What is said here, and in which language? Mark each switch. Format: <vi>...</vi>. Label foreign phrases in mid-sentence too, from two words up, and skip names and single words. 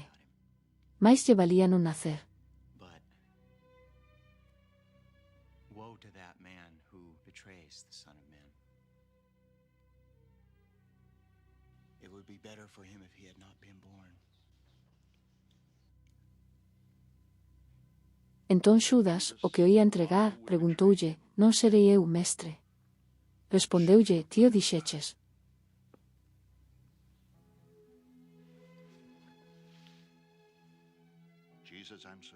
<gl>Mais lle valía non nacer.</gl> <en>But woe to that man who betrays the Son of Man. It would be better for him if he had not been born.</en> <gl>Entón Xudas, o que o ía entregar, preguntoulle, non serei eu, mestre? Respondeulle, tío dixeches.</gl> <en>Jesus answered,</en>